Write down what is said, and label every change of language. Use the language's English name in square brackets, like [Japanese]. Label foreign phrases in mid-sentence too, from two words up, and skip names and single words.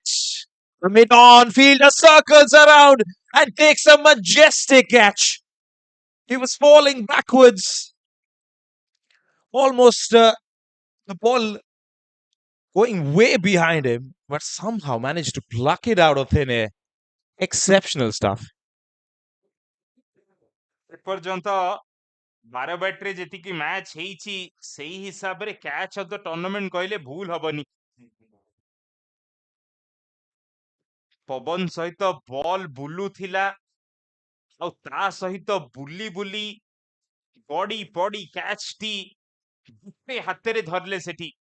[English] The mid-on fielder circles around and takes a majestic catch. He was falling backwards. Almost the ball going way behind him, but somehow managed to pluck it out of thin air. Exceptional stuff. [Odia] ଏପର୍ଯ୍ୟନ୍ତ ବାରବାଟୀରେ ଯେତିକି ମ୍ୟାଚ୍ ହେଇଛି ସେଇ ହିସାବରେ [English] catch of the tournament [Odia] କହିଲେ ଭୁଲ ହବନି। ପବନ ସହିତ ବଲ୍ ବୁଲୁଥିଲା ଆଉ ତା ସହିତ ବୁଲି ବୁଲି ପଡି ପଡି କ୍ୟାଚ୍ ଟି ଗୋଟେ ହାତରେ ଧରିଲେ ସେଠି।